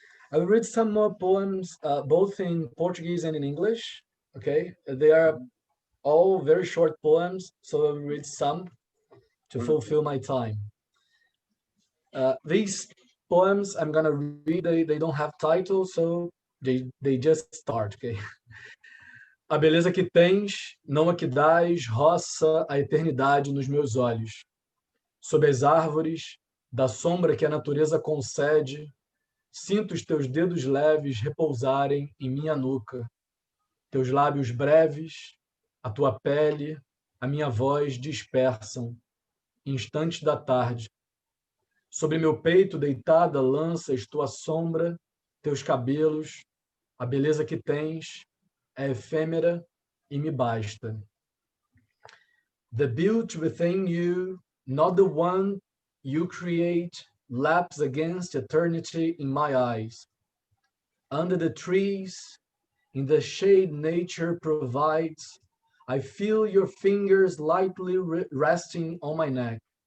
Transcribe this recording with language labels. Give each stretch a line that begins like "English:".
English: I will read some more poems, both in Portuguese and in English. Okay, they are all very short poems, so I will read some to fulfill my time. These poems I'm gonna read, they don't have titles, so they just start, okay?
Portuguese: A beleza que tens, não a que dás, roça a eternidade nos meus olhos. Sob as árvores, da sombra que a natureza concede, sinto os teus dedos leves repousarem em minha nuca. Teus lábios breves, a tua pele, a minha voz dispersam, instantes da tarde. Sobre meu peito deitada lanças tua sombra, teus cabelos, a beleza que tens é efêmera, e me basta.
English: The beauty within you, not the one you create, laps against eternity in my eyes. Under the trees, in the shade nature provides, I feel your fingers lightly resting on my neck.